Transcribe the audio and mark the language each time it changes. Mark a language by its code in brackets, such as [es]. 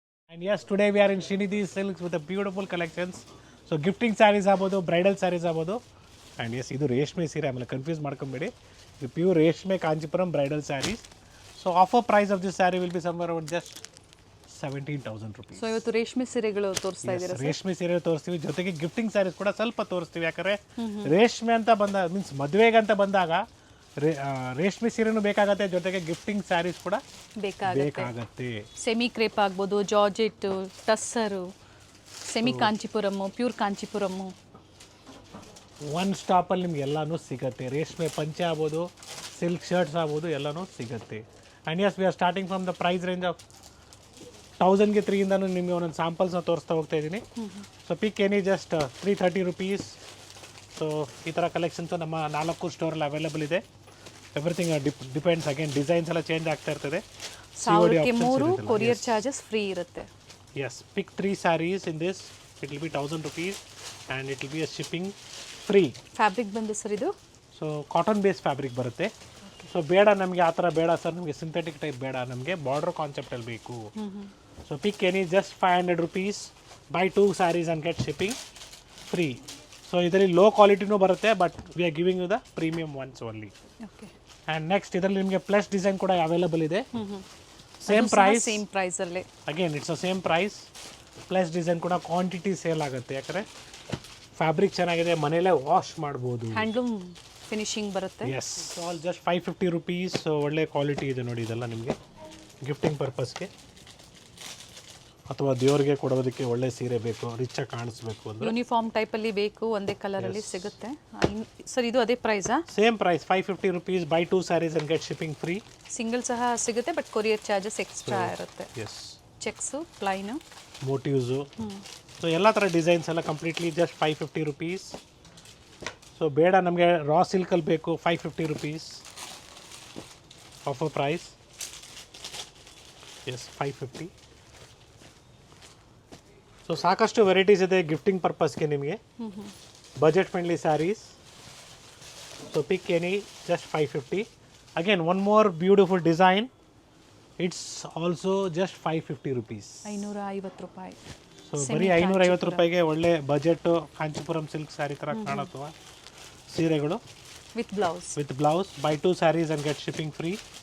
[en] And yes, today we are in Srinidhi Silks with a beautiful collections. So gifting sarees [kn] ಆಗ್ಬೋದು, bridal saris ಆಗ್ಬೋದು. And S ಇದು ರೇಷ್ಮೆ ಸೀರೆ, ಆಮೇಲೆ ಕನ್ಫ್ಯೂಸ್ ಮಾಡ್ಕೊಂಬೇಡಿ. ಇದು ಪ್ಯೂರ್ ರೇಷ್ಮೆ Kanchipuram bridal saris. [en] So offer price of this sari will be somewhere around just 17,000 rupees. [kn] So ಇವತ್ತು ರೇಷ್ಮೆ ಸೀರೆಗಳು ತೋರಿಸ್ತಾ ಇದ್ದೀರಾ ಸರ್? ರೇಷ್ಮೆ ಸೀರೆ ತೋರಿಸ್ತೀವಿ, ಜೊತೆಗೆ ಗಿಫ್ಟಿಂಗ್ ಸ್ಯಾರೀಸ್ ಕೂಡ ಸ್ವಲ್ಪ ತೋರಿಸ್ತೀವಿ. ಯಾಕಂದರೆ ರೇಷ್ಮೆ ಅಂತ ಬಂದ ಮೀನ್ಸ್ ಮದುವೆಗೆ ಅಂತ ಬಂದಾಗ ರೇಷ್ಮೆ ಸೀರೆನೂ ಬೇಕಾಗತ್ತೆ, ಜೊತೆಗೆ ಗಿಫ್ಟಿಂಗ್ ಸ್ಯಾರೀಸ್ ಕೂಡ ಬೇಕಾಗತ್ತೆ. ಸೆಮಿ ಕ್ರೇಪ್ ಆಗ್ಬೋದು, ಜಾರ್ಜೆಟ್, ಟಸ್ಸರು, ಸೆಮಿ ಕಾಂಚಿಪುರಮ್ಮು, ಪ್ಯೂರ್ ಕಾಂಚಿಪುರಮ್ಮು. ಒನ್ ಸ್ಟಾಪಲ್ಲಿ ನಿಮ್ಗೆ ಎಲ್ಲನೂ ಸಿಗುತ್ತೆ. ರೇಷ್ಮೆ ಪಂಚೆ ಆಗ್ಬೋದು, ಸಿಲ್ಕ್ ಶರ್ಟ್ಸ್ ಆಗ್ಬೋದು, ಎಲ್ಲನೂ ಸಿಗುತ್ತೆ. [en] and yes we are starting from the price range of 1000ಗೆ [kn] 3ಇಂದನೂ ನಿಮಗೆ ಒಂದೊಂದು ಸ್ಯಾಂಪಲ್ಸ್ನ ತೋರಿಸ್ತಾ ಹೋಗ್ತಾ ಇದ್ದೀನಿ. [en] So pick any just 330 rupees. [kn] ಸೊ ಈ ಥರ ಕಲೆಕ್ಷನ್ಸು ನಮ್ಮ 4 ಸ್ಟೋರಲ್ಲಿ ಅವೈಲೇಬಲ್ ಇದೆ. ಎವ್ರಿಥಿಂಗ್ ಡಿಪೆಂಡ್ಸ್, ಅಗೇನ್ ಡಿಸೈನ್ಸ್ ಎಲ್ಲ ಚೇಂಜ್ ಆಗ್ತಾ ಇರ್ತದೆ. 3 ಕೊರಿಯರ್ ಚಾರ್ಜಸ್ ಫ್ರೀ ಇರುತ್ತೆ. [en] Yes, pick 3 sarees in this, it will be 1000 rupees and it will be a shipping free. [kn] Fabric ಬಂದು sir ಇದು ಸೊ ಕಾಟನ್ ಬೇಸ್ ಫ್ಯಾಬ್ರಿಕ್ ಬರುತ್ತೆ. So ಬೇಡ ನಮಗೆ ಆ ಥರ ಬೇಡ ಸರ್, ನಮಗೆ ಸಿಂಥೆಟಿಕ್ ಟೈಪ್ ಬೇಡ, ನಮಗೆ ಬಾರ್ಡರ್ ಕಾನ್ಸೆಪ್ಟಲ್ಲಿ ಬೇಕು. [en] So pick any just 500 rupees, buy 2 sarees and get shipping free. [kn] So ಇದರಲ್ಲಿ ಲೋ ಕ್ವಾಲಿಟಿನೂ ಬರುತ್ತೆ, [en] But we are giving you the premium ones only. Okay. [kn] And next ಇದರಲ್ಲಿ ನಿಮಗೆ ಪ್ಲಸ್ ಡಿಸೈನ್ ಕೂಡ available ಇದೆ. [en] same [kn] price ಅಲ್ಲಿ [en] Again it's a same price. [kn] Plus design ಕೂಡ quantity sale ಆಗುತ್ತೆ, ಯಾಕಂದರೆ ಫ್ಯಾಬ್ರಿಕ್ ಚೆನ್ನಾಗಿದೆ, ಮನೆಯಲ್ಲೇ ವಾಶ್ ಮಾಡ್ಬೋದು. ಹ್ಯಾಂಡ್ಲೂಮ್ ಫಿನಿಶಿಂಗ್ ಬರುತ್ತೆ. [en] Yes, all just 550 rupees. [kn] ಒಳ್ಳೆ ಕ್ವಾಲಿಟಿ ಇದೆ ನೋಡಿ. ಇದೆಲ್ಲ ನಿಮಗೆ ಗಿಫ್ಟಿಂಗ್ ಪರ್ಪಸ್ಗೆ ಅಥವಾ ದೇವರಿಗೆ ಕೊಡೋದಕ್ಕೆ ಒಳ್ಳೆ ಸೀರೆ ಬೇಕು, ರಿಚ್ ಆಗಿ ಕಾಣಿಸ್ಬೇಕು ಅಂದರೆ ಯೂನಿಫಾರ್ಮ್ ಟೈಪಲ್ಲಿ ಬೇಕು, ಒಂದೇ ಕಲರಲ್ಲಿ ಸಿಗುತ್ತೆ ಸರ್. ಇದು ಅದೇ ಪ್ರೈಸಾ? [en] Same price 550 rupees, buy 2 sarees and get shipping free. [kn] Single ಸಹ ಸಿಗುತ್ತೆ, ಬಟ್ ಕೊರಿಯರ್ ಚಾರ್ಜಸ್ ಎಕ್ಸ್ಟ್ರಾ ಇರುತ್ತೆ. [en] yes, [kn] checks, plain, motifs, so ಎಲ್ಲ ಥರ ಡಿಸೈನ್ಸ್ ಎಲ್ಲ ಕಂಪ್ಲೀಟ್ಲಿ ಜಸ್ಟ್ 550 rupees. ಸೊ ಬೇಡ ನಮಗೆ ರಾ ಸಿಲ್ಕಲ್ಲಿ ಬೇಕು, 550 rupees offer price. [en] Yes, 550. [kn] So ಸಾಕಷ್ಟು ವೆರೈಟೀಸ್ ಇದೆ ಗಿಫ್ಟಿಂಗ್ ಪರ್ಪಸ್ಗೆ ನಿಮಗೆ, budget friendly saris. [en] So pick any just 550. Again one more beautiful design, it's also just 550 rupees. [kn] 550 ರೂಪಾಯಿ. ಸೊ ಬರೀ 550 ರೂಪಾಯಿಗೆ ಒಳ್ಳೆ ಬಜೆಟ್ ಕಾಂಚಿಪುರಂ ಸಿಲ್ಕ್ ಸ್ಯಾರಿ ಥರ ಕಾಣುತ್ತವ ಸೀರೆಗಳು [en] With blouse, buy 2 sarees and get shipping free.